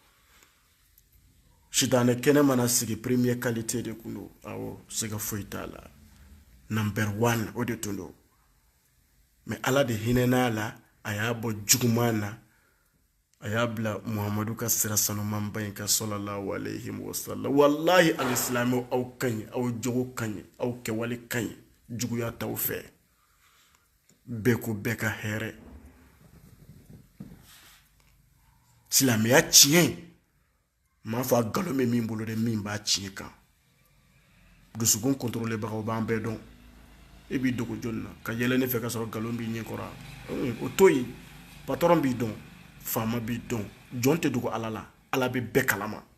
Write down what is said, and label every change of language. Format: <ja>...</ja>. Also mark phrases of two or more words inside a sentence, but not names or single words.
<bm>sitanɛ kɛnɛ mana sigi</bm> <fr>premier qualité</fr> <bm>de kun don awɔ siga foyi t'a la number 1 o de tun don mais ala de hinɛn'a la a y'a bɔ juguman na a y'a bila muhamadu ka sira sanumanba in ka</bm> <ar>صلى الله عليه وسلم</ar> <bm>wallahi alisilamiw aw ka ɲi aw jogo ka ɲi aw kɛwale ka ɲi juguya t'aw fɛ bɛɛ ko bɛɛ ka hɛrɛ silamɛya tiɲɛ m'a fɔ a nkalon bɛ min bolo de min b'a tiɲɛ kan dusukun contrôler bagaw b'an bɛɛ dɔn e b'i dogo jɔnni na ka yɛlɛ ne fɛ ka sɔrɔ nkalon b'i ɲɛ kɔrɔ o to yen patron b'i dɔn faama b'i dɔn jɔn tɛ dogo ala la ala bɛ bɛɛ kalama</bm>